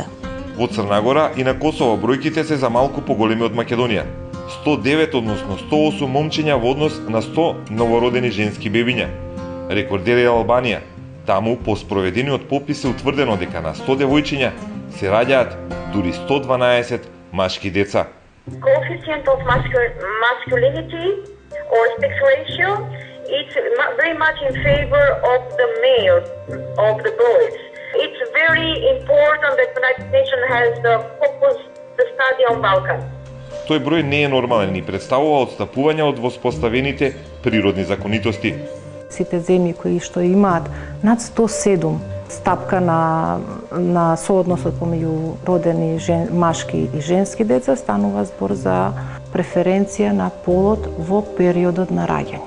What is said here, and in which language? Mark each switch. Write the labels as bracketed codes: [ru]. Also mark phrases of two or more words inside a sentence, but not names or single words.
[mk] Во Црна Гора и на Косово бројките се за малку поголеми од Македонија. 109, односно 108 момчиња во однос на 100 новородени женски бебиња. Рекордер е Албанија. Таму, по спроведениот попис е утврдено дека на 100 девојчиња се раѓаат дури 112 машки деца. [en] Coefficient of masculinity or sex ratio, it's very much in favor of the male, of the boys. It's very important that the United Nations has focused the study on Balkan. [mk] Тој број не е нормален и представува отстапување од воспоставените природни законитости. Сите земји кои што имаат над 107 стапка на соодносот помеѓу родени машки и женски деца, станува збор за преференција на полот во периодот на раѓање.